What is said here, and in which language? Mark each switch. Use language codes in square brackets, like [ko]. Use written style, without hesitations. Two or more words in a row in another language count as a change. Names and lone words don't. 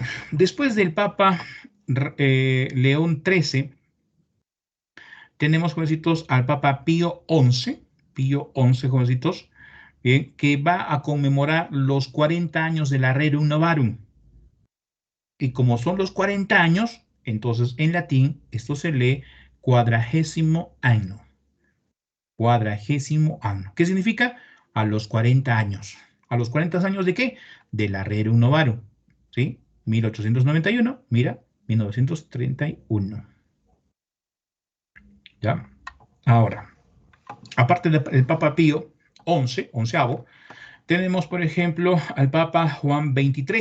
[es] Después del Papa León XIII, tenemos, jovencitos, al Papa Pío XI, jovencitos, bien, que va a conmemorar los 40 años de la Rerum Novarum. Y como son los 40 años, entonces en latín esto se lee quadragésimo anno. Quadragésimo anno. ¿Qué significa? A los 40 años. ¿A los 40 años de qué? De la Rerum Novarum. ¿Sí? 1891, mira, 1931. ¿Ya? Ahora, aparte del Papa Pío XI, onceavo, tenemos, por ejemplo, al Papa Juan XXIII.